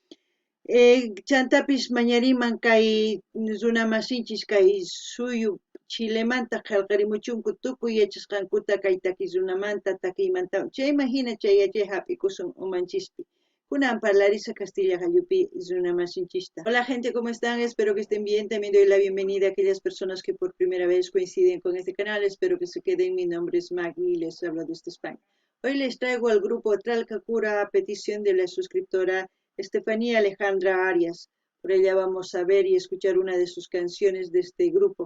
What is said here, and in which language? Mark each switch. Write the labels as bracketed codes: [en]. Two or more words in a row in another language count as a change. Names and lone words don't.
[qu] chantapis mañariman kay runamasinchis kay suyu Chilemanta qillqarimuchunku tukuy yachasqankuta kay takiy runamanta takiymanta chayman hina chay yachay hap'ikusun umanchispi kunan parlarisa Castilla gallupi runamasinchista. [es] Hola gente, ¿cómo están? Espero que estén bien. También doy la bienvenida a aquellas personas que por primera vez coinciden con este canal. Espero que se queden. Mi nombre es Maggie y les hablo desde España. Hoy les traigo al grupo Tralkakura a petición de la suscriptora Estefanía Alejandra Arias. Por ella vamos a ver y escuchar una de sus canciones de este grupo.